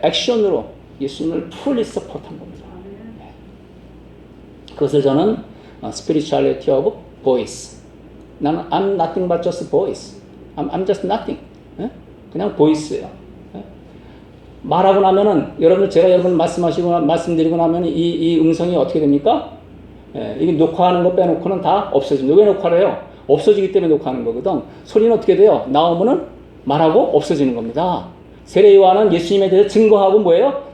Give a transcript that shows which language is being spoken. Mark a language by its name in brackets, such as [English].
[Korean] 액션으로 예수님을 풀리 서포트한 겁니다. 그것을 저는 [English] spirituality of voice. [Korean] 나는 [English] I'm nothing but just voice. I'm just nothing. [Korean] 그냥 voice예요. 말하고 나면은 제가 여러분 말씀드리고 나면 이 음성이 어떻게 됩니까? 이게 녹화하는 거 빼놓고는 다 없어집니다. 왜 녹화를 해요? 없어지기 때문에 녹화하는 거거든. 소리는 어떻게 돼요? 나오면은 말하고 없어지는 겁니다. 세례 요한은 예수님에 대해서 증거하고 뭐예요?